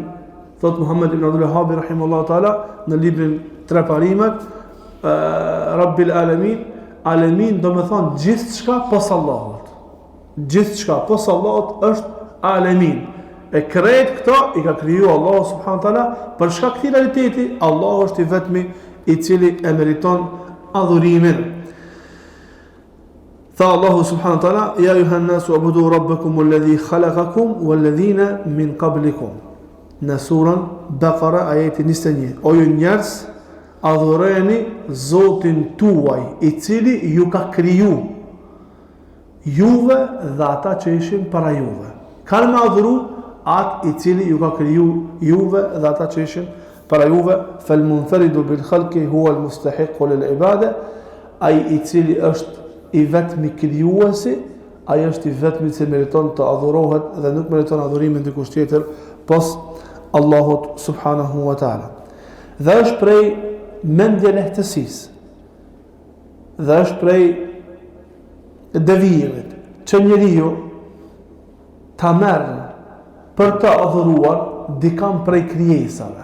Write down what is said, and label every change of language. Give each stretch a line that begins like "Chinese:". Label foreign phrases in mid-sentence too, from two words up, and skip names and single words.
Albanian: Thot Muhammed ibn Abdul Wahhab
Arabic: رحمه الله تعالى
Albanian: në librin Tre Parimet,
Arabic: رب العالمين,
Albanian: Alamin do të thonë gjithçka pas Allahut. Gjithçka pas Allahut është Alamin. E krejt këto i ka kriju Allah
Arabic: سبحانه وتعالى
Albanian: për shkak të realiteti. Allah është i vetmi i cili e meriton adhurimin.
Arabic: Tha الله سبحانه وتعالى: يا أيها الناس اعبدوا ربكم الذي خلقكم والذين من قبلكم.
Albanian: Në surën Baqara ajeti 21. O ju njerëz, adhurojeni Zotin tuaj i cili ju ka kriju juve dhe ata që ishin para juve. Kanë me adhuru atë i cili ju ka kriju juve dhe ata që ishin para juve.
Arabic: فالمنفرد بالخلق هو المستحق للعبادة.
Albanian: Ai i cili është i vetmi krijuesi, ai është i vetmi që meriton të adhurohet dhe nuk meriton adhurimin dikush tjetër pos Allahut
Arabic: سبحانه وتعالى.
Albanian: Dhe është prej mendje lehtësisë. Dhe është prej devijimit që njeriu ta merë për të adhuruar dikam prej krijesave.